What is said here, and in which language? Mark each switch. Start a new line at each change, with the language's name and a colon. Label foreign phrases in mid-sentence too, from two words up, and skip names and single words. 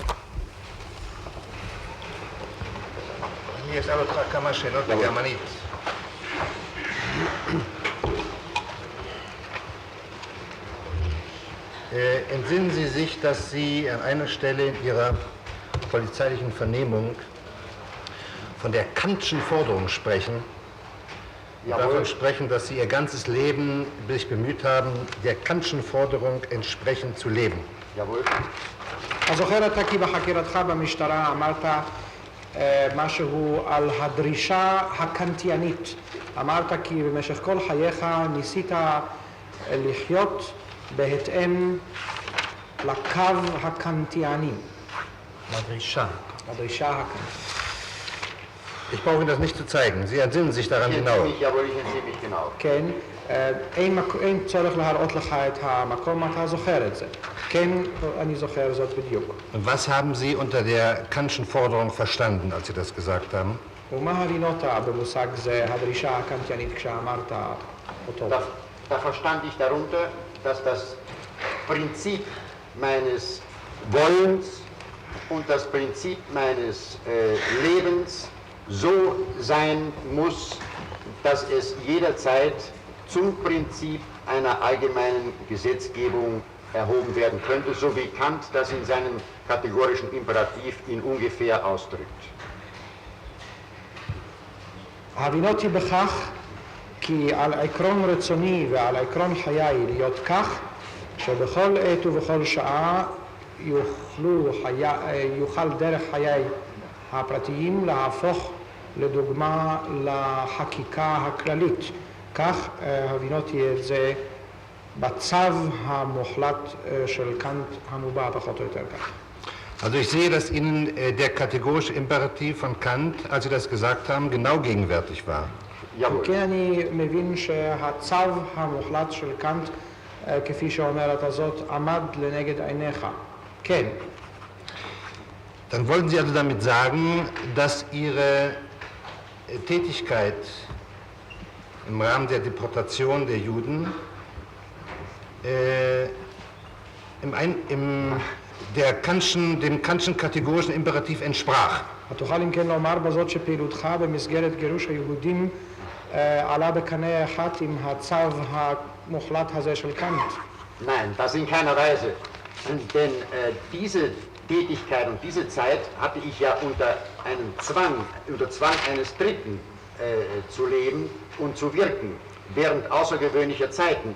Hebrew: אני אשאל אותך כמה שאלות בגרמנית.
German: Entsinnen Sie sich, dass Sie an einer Stelle in Ihrer polizeilichen Vernehmung von der Kantschen Forderung sprechen, davon sprechen, dass Sie Ihr ganzes Leben sich bemüht haben, der Kantschen Forderung entsprechend zu leben. Jawohl.
Hebrew: הזוכר אתה כי בחקירתך במשטרה אמרת משהו על הדרישה הקנטיאנית. אמרת כי במשך כל חייך ניסית לחיות בהתאם לקו הקנטיאני. הדרישה. הדרישה הקנטיאנית.
German: Ich brauche Ihnen das nicht zu zeigen. Sie entsinnen sich daran genau. Jawohl, ich entsinne mich genau.
Hebrew: כן, אין צורך להראות לך את המקום, אתה זוכר את זה. כן, אני זוכר זאת בדיוק.
German: Und was haben Sie unter der Kantschen Forderung verstanden, als Sie das gesagt haben?
Hebrew: ומה הבנת במושג זה, הדרישה הקנטיאנית כשאמרת אותו?
German: Da verstand ich darunter, dass das Prinzip meines Wollens und das Prinzip meines Lebens so sein muss, dass es jederzeit zum Prinzip einer allgemeinen Gesetzgebung erhoben werden könnte, so wie Kant das in seinem kategorischen Imperativ in ungefähr ausdrückt.
Hebrew: הבינותי בכך כי על עקרון רצוני ועל עקרון חיי להיות כך שבכל עת ובכל שעה יוכל דרך חיי הפרטיים להפוך לדוגמה לחקיקה הכללית. כך הבינותי את זה בצו המוחלט של קאנט המובע פחות או יותר כך.
German: Also ich sehe, dass Ihnen der kategorische Imperativ von Kant, als Sie das gesagt haben, genau gegenwärtig war.
Hebrew: כן, אני מבין שהצו המוחלט של קאנט, כפי שאומרת הזאת, עמד לנגד עיניך. כן.
German: Dann wollten Sie also damit sagen, dass Ihre Tätigkeit im Rahmen der Deportation der Juden dem Kantschen kategorischen Imperativ entsprach.
Hebrew: תוכל אם כן לומר בזאת שפעילותך במסגרת גירוש היהודים עלה בקנה אחד עם הצו המוחלט הזה של קאנט?
German: Nein, das in keiner Weise. Denn diese Tätigkeit und diese Zeit hatte ich ja unter Zwang eines Dritten zu leben und zu wirken, während außergewöhnlicher Zeiten.